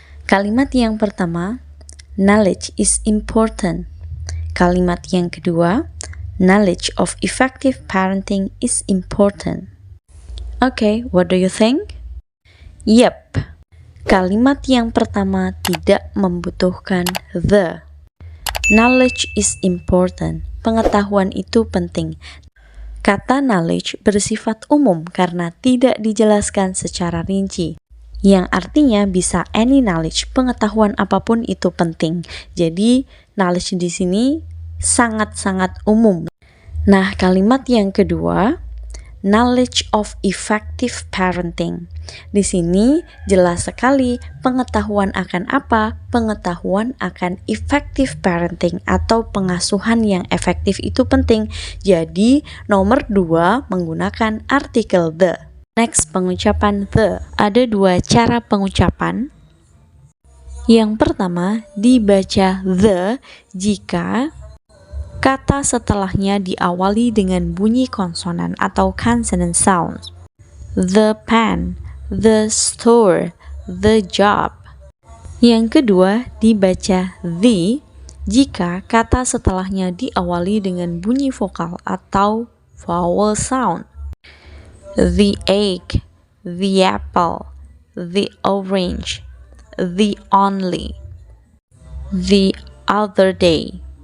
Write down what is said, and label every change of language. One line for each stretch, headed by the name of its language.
Indonesian: Kalimat yang pertama,
English: knowledge is important.
Indonesian: Kalimat yang kedua,
English: knowledge of effective parenting is important. Okay, what do you think? Yep.
Indonesian: Kalimat yang pertama tidak membutuhkan the.
English: Knowledge is important.
Indonesian: Pengetahuan itu penting. Kata knowledge bersifat umum karena tidak dijelaskan secara rinci. Yang artinya bisa
English: any knowledge,
Indonesian: pengetahuan apapun itu penting. Jadi, knowledge di sini sangat-sangat umum. Nah, kalimat yang kedua,
English: knowledge of effective parenting.
Indonesian: Di sini jelas sekali pengetahuan akan apa? Pengetahuan akan effective parenting atau pengasuhan yang efektif itu penting. Jadi, nomor 2 menggunakan artikel the. Next, pengucapan the. Ada dua cara pengucapan. Yang pertama, dibaca the jika kata setelahnya diawali dengan bunyi konsonan atau consonant sounds.
English: The pen, the store, the job.
Indonesian: Yang kedua, dibaca the jika kata setelahnya diawali dengan bunyi vokal atau vowel sound.
English: The egg, the apple, the orange, the only, the other day.